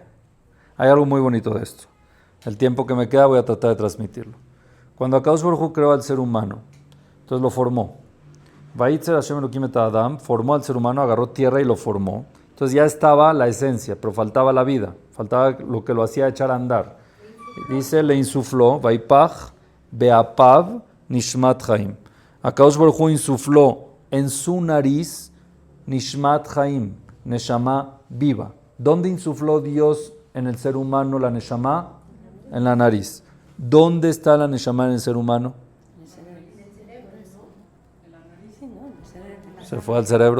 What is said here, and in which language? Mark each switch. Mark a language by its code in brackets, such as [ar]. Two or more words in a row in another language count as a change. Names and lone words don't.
[es] Hay algo muy bonito de esto. El tiempo que me queda voy a tratar de transmitirlo. Cuando [he] הקדוש ברוך הוא [es] creó al ser humano, entonces lo formó. [he] וייצר השם אלקים את אדם, [es] formó al ser humano, agarró tierra y lo formó. Entonces ya estaba la esencia, pero faltaba la vida, faltaba lo que lo hacía echar a andar. Y dice, le insufló, [he] ויפח באפיו נשמת חיים. הקדוש ברוך הוא [es] insufló en su nariz [he] נשמת חיים, [es] Neshama viva. ¿Dónde insufló Dios en el ser humano la Neshama? En la nariz. ¿Dónde está la Neshama en el ser humano? ¿Se fue al cerebro?